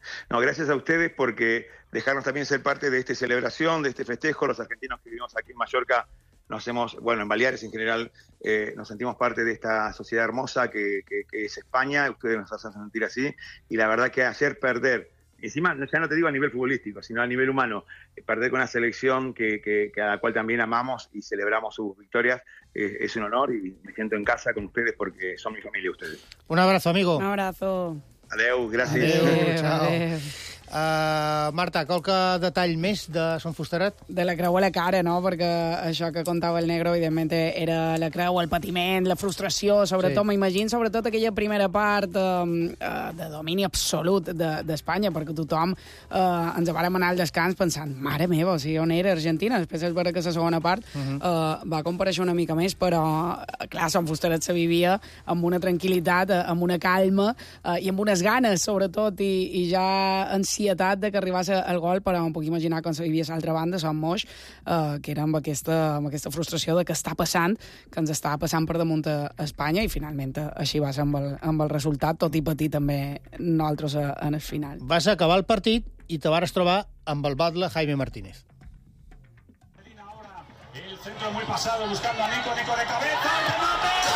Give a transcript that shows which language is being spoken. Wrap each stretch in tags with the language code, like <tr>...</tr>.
<es>No, gracias a ustedes porque dejarnos también ser parte de esta celebración, de este festejo, los argentinos que vivimos aquí en Mallorca, en Baleares en general, nos sentimos parte de esta sociedad hermosa que es España, ustedes nos hacen sentir así, y la verdad que hacer perder, encima ya no te digo a nivel futbolístico, sino a nivel humano, perder con una selección que a la cual también amamos y celebramos sus victorias, es un honor, y me siento en casa con ustedes porque son mi familia ustedes. Un abrazo, amigo. Un abrazo. Adeu, gracias. Adeu, chao.</es> <ca>Marta, qualque detall més de Son Fusterat? De la creu a la cara, no? Perquè això que contava el negre, evidentment, era la creu, el patiment, la frustració, sobretot, sí. M'imagino, sobretot aquella primera part de domini absolut d'Espanya, perquè tothom ens vàrem anar al descans pensant, mare meva, o sigui, on era Argentina? Després és veritat que la segona part va comparèixer una mica més, però, clar, Son Fusterat se vivia amb una tranquil·litat, amb una calma i amb unes ganes, sobretot, i ja ansietat de que arribés el gol, però em puc imaginar com se vivia a l'altra banda, Son Moix, que era amb aquesta frustració de que està passant, que ens estava passant per damunt a Espanya, i finalment així va ser amb el resultat, tot i patir també nosaltres en el final. Vas acabar el partit i te vas trobar amb el batle Jaime Martínez.</ca> <es>El centro muy pasado, buscando a Nico, Nico de cabeza, remate.</es>